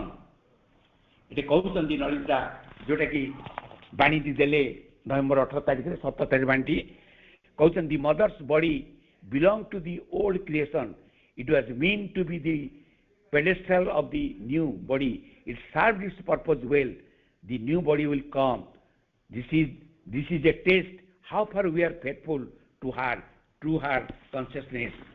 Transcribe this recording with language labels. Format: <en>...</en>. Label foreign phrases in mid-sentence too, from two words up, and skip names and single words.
<or>ଏଠି କହୁଛନ୍ତି ନଳିତା, ଯୋଉଟା କି ବାଣୀଟି ଦେଲେ ନଭେମ୍ବର 18 ତାରିଖରେ 17 ତାରିଖ ବାଣୀଟି କହୁଛନ୍ତି</or> <en>the mother's body belongs to the old creation, it was meant to be the pedestal of the new body, it served its purpose well, the new body will come, this is a test how far we are faithful to her true her consciousness।</en>